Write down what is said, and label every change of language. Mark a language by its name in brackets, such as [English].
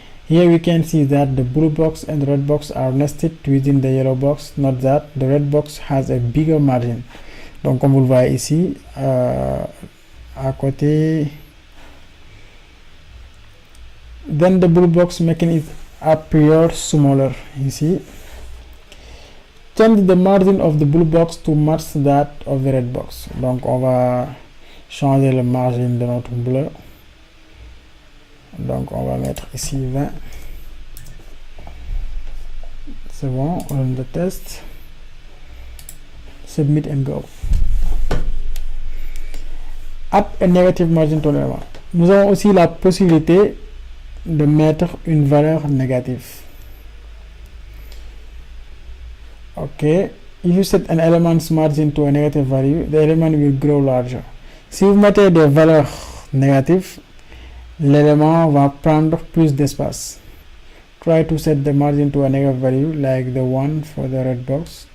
[English] Here we can see that the blue box and the red box are nested within the yellow box. Note that the red box has a bigger margin. [French] Donc, comme vous le voyez ici, à côté. [English] Then the blue box making it appear smaller. Ici. Change the margin of the blue box to match that of the red box. [French] Donc, on va changer le margin de notre bleu. Donc, on va mettre ici 20. C'est bon, on [English] run the test. Submit and go. Add a negative margin to l'élément. [French] Nous avons aussi la possibilité de mettre une valeur négative. [English] Ok. If you set an element's margin to a negative value, the element will grow larger. [French] Si vous mettez des valeurs négatives, l'élément va prendre plus d'espace. [English] Try to set the margin to a negative value like the one for the red box.